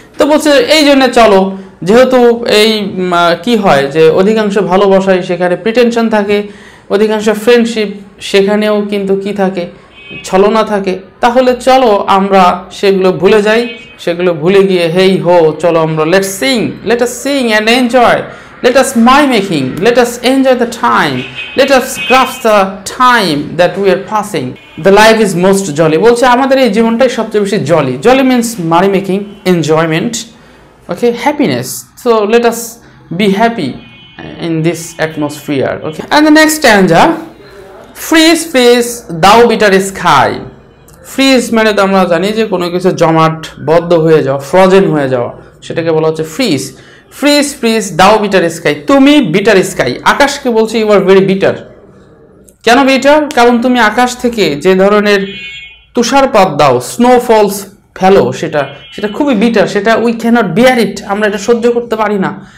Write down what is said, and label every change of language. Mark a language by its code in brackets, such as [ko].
[bn] তো বলছে এই জন্য চলো, যেহেতু এই কি হয় যে অধিকাংশ ভালোবাসায় সেখানে প্রিটেনশন থাকে, অধিকাংশ ফ্রেন্ডশিপ সেখানেও কিন্তু কি থাকে? ছলনা থাকে। তাহলে চলো আমরা সেগুলো ভুলে যাই, সেগুলো ভুলে গিয়ে হেই হো চলো আমরা [en] Let us sing and enjoy let us merry making, let us enjoy the time, let us grasp the time that we are passing, the life is most jolly. [bn] বলছে আমাদের এই জীবনটাই সবচেয়ে বেশি Jolly. [en] Jolly means merry making, enjoyment, okay, happiness. So let us be happy in this atmosphere, okay. And the next stanza, freeze freeze thou bitter sky. [bn] Fridge মানে তো আমরা জানি যে কোনো কিছু জমাট বদ্ধ হয়ে যাওয়া, ফ্রোজেন হয়ে যাওয়া, সেটাকে বলা হচ্ছে ফ্রিজ. [en] freeze freeze দাও bitter sky, [bn] তুমি বিটার স্কাই, আকাশকে বলছে [en] You are very bitter. [bn] কেন বিটার? কারণ তুমি আকাশ থেকে যে ধরনের তুষারপাত দাও, স্নোফলস ফেলো, সেটা খুবই বিটার, সেটা [en] we cannot bear it, [bn] আমরা এটা সহ্য করতে পারি না.